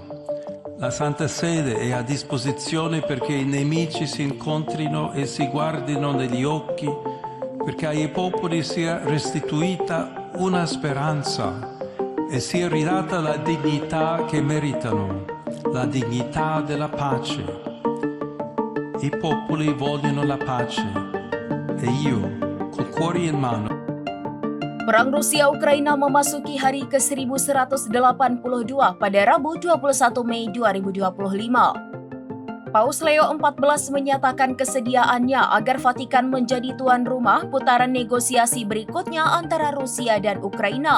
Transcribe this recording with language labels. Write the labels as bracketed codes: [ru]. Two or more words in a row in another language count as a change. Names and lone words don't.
[it] La Santa Sede è a disposizione perché i nemici si incontrino e si guardino negli occhi, perché ai popoli sia restituita una speranza e sia ridata la dignità che meritano, la dignità della pace. I popoli vogliono la pace e io, col cuore in mano. [id] Perang Rusia-Ukraina memasuki hari ke-1182 pada Rabu 21 Mei 2025. Paus Leo XIV menyatakan kesediaannya agar Vatikan menjadi tuan rumah putaran negosiasi berikutnya antara Rusia dan Ukraina.